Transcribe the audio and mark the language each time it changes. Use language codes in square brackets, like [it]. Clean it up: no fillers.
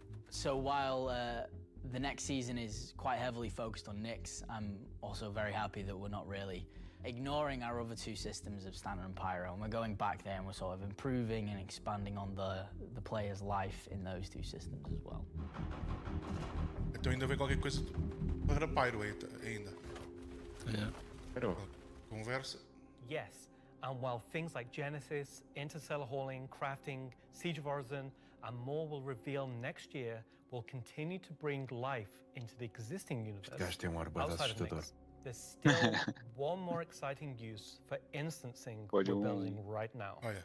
[en] So while the next season is quite heavily focused on Nyx, I'm also very happy that we're not really ignoring our other 2 systems of Standard and Pyro, and we're going back there and we're sort of improving and expanding on the player's life in those 2 systems as well. [pt] Então ainda vem qualquer coisa para Pyro ainda. Conversa. [en] Yes, and while things like Genesis, interstellar hauling, crafting, Siege of Orison, and more will reveal next year, will continue to bring life into the existing universe. Outside of Nyx, there's still one more exciting use for instancing we're building right now.